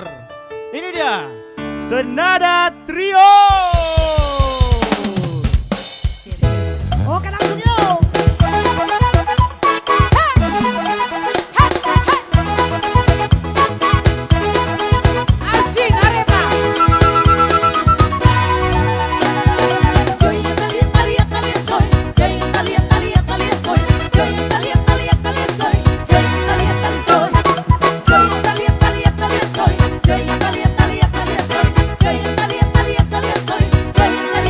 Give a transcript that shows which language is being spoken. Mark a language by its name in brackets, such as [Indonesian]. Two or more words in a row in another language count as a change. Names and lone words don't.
[Indonesian] Ini dia Senada Trio. Oke, langsung yuk. Asik Arema. [Spanish] Yo Italia, Italia, Italia soy. Yo Italia, Italia, Italia soy. Yo Italia, Italia, Italia soy. Yo Italia, Italia soy. Yo Italia, Italia, Italia soy. Yo Italia, Italia, Italia soy. Yo Italia, Italia, Italia soy. Yo